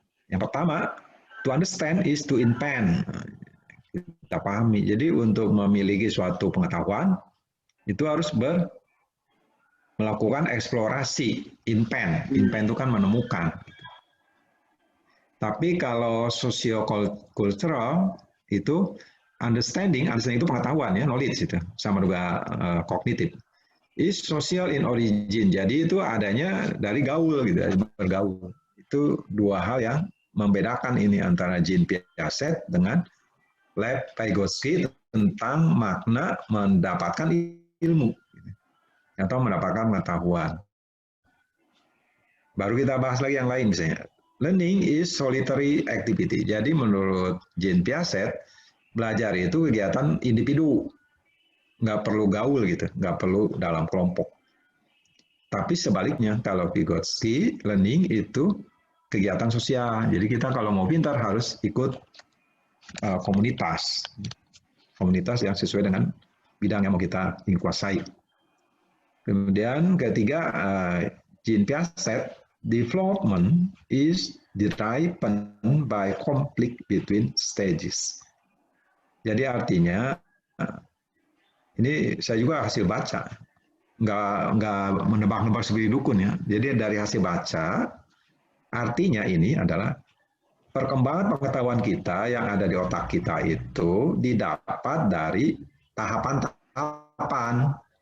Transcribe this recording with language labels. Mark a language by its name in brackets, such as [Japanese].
[Indonesian] Yang pertama, [English] to understand is to invent. [Indonesian] Kita pahami. Jadi untuk memiliki suatu pengetahuan itu harus melakukan eksplorasi, invent. Invent itu kan menemukan. Tapi kalau socio-cultural itu understanding itu pengetahuan ya, knowledge itu sama juga kognitif. [English] Is social in origin. [Indonesian] Jadi itu adanya dari gaul gitu, bergaul. Itu dua hal yang membedakan ini antara Jean Piaget dengan Lev Vygotsky tentang makna mendapatkan ilmu atau mendapatkan pengetahuan. Baru kita bahas lagi yang lain misalnya. [English] Learning is solitary activity. [Indonesian] Jadi menurut Jean Piaget, belajar itu kegiatan individu. Nggak perlu gaul gitu, nggak perlu dalam kelompok. Tapi sebaliknya, kalau Vygotsky, learning itu kegiatan sosial. Jadi kita kalau mau pintar harus ikut komunitas. Komunitas yang sesuai dengan bidang yang mau kita kuasai. Kemudian ketiga, [English] Jean Piaget, development is driven by conflict between stages. [Indonesian] Jadi artinya, ini saya juga hasil baca, nggak menebak-nebak seperti dukun ya. Jadi dari hasil baca, artinya ini adalah perkembangan pengetahuan kita yang ada di otak kita itu didapat dari tahapan-tahapan.